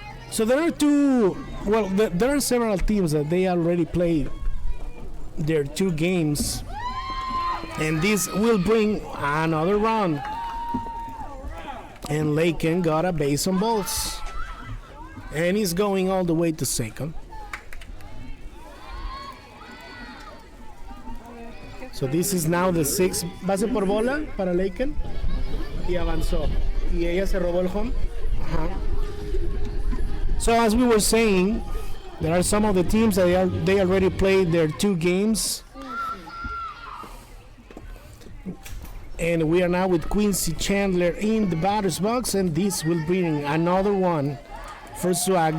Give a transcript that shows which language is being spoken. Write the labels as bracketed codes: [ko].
[en] So there are there are several teams that they already played their 2 games, and this will bring another run. And Laken got a base on balls, and he's going all the way to second. So this is now the 6th base [es] por bola para Laken, y avanzó, y ella se robó el home. [en] So as we were saying, there are some of the teams that they already played their 2 games, and we are now with Quincy Chandler in the batter's box, and this will bring another one for Swag.